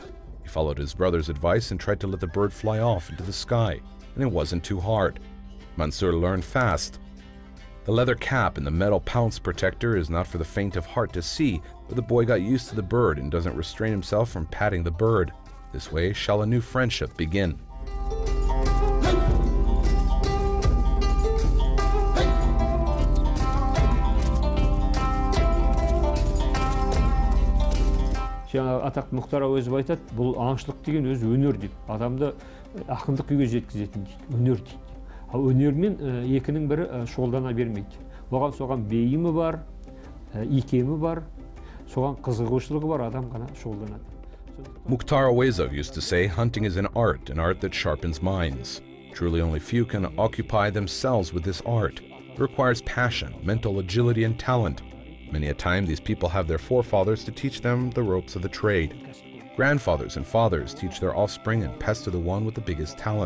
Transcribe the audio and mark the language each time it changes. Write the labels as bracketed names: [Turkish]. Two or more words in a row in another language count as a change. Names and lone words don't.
[English] He followed his brother's advice and tried to let the bird fly off into the sky, and it wasn't too hard. Mansur learned fast. The leather cap and the metal pounce protector is not for the faint of heart to see, but the boy got used to the bird and doesn't restrain himself from patting the bird. This way shall a new friendship begin. [Kazakh] Жаңа атақты Мұхтар Әуезов айтады, бұл аңшылық деген өз өнер дейді. Адамды ақындық күйге жеткізетін дейді, өнер дейді. Ал өнермен екінің бірі шұғылдана бермейді. Оған соған бейімі бар, икемі бар, соған қызығушылығы бар адам ғана шұғылданады. [English] Mukhtar Awezov used to say, hunting is an art that sharpens minds. Truly only few can occupy themselves with this art. It requires passion, mental agility, and talent. Many a time these people have their forefathers to teach them the ropes of the trade. Grandfathers and fathers teach their offspring and pester the one with the biggest talent.